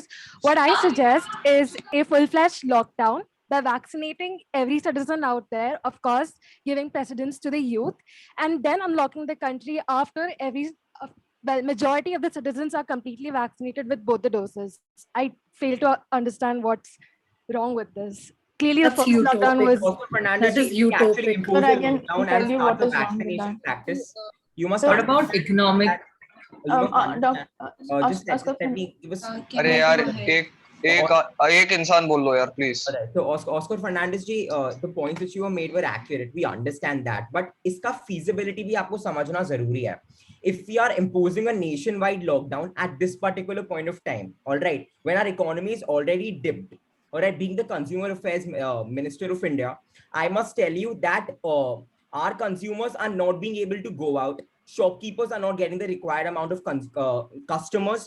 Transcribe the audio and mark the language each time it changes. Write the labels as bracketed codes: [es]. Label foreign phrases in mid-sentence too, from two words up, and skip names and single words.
[en] What I suggest is a full-fledged lockdown by vaccinating every citizen out there, of course, giving precedence to the youth, and then unlocking the country after well, majority of the citizens are completely vaccinated with both the doses. I fail to understand what's wrong with this. Clearly, the That's first lockdown was Fernandez, That is if we actually utopic. impose But I a can lockdown tell and you start what the is wrong with vaccination that. practice, you must What understand about economic? that, you must understand. Just let me give us. [hi] अरे यार एक इंसान बोल लो यार please. [en] So Oscar Fernandez ji, the points which you have made were accurate. We understand that, but [hi] इसका feasibility भी आपको समझना जरूरी है. [en] If we are imposing a nationwide lockdown at this particular point of time, all right, when our economy is already dipped, all right, being the Consumer Affairs Minister of India, I must tell you that our consumers are not being able to go out. Shopkeepers are not getting the required amount of customers.